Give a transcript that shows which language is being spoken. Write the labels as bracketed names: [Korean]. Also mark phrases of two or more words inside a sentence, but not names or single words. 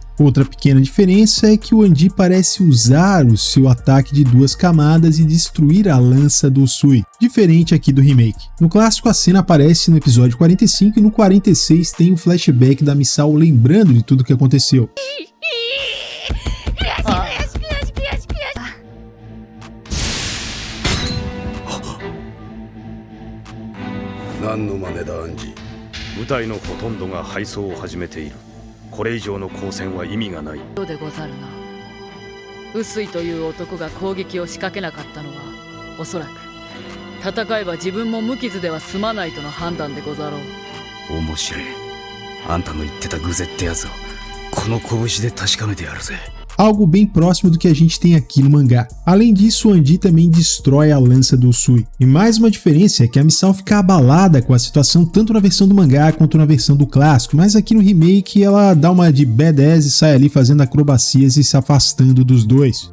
[Portuguese] Outra pequena diferença é que o Anji parece usar o seu ataque de 2 camadas e destruir a lança do Sui, diferente aqui do remake. No clássico a cena aparece no episódio 45 e no 46 tem um flashback da Misao lembrando de tudo que aconteceu. [Japanese] 何の真似だアンジ。部隊のほとんどが敗走を始めている。これ以上の交戦は意味がない。どうでござるな。臼井という男が攻撃を仕掛けなかったのはおそらく戦えば自分も無傷では済まないとの判断でござろう。面白い。あんたの言ってたグゼってやつをこの拳で確かめてやるぜ。 [Portuguese] Algo bem próximo do que a gente tem aqui no mangá. Além disso, o Anji também destrói a lança do Sui. E mais uma diferença é que a Misao fica abalada com a situação tanto na versão do mangá quanto na versão do clássico, mas aqui no remake ela dá uma de badass e sai ali fazendo acrobacias e se afastando dos dois.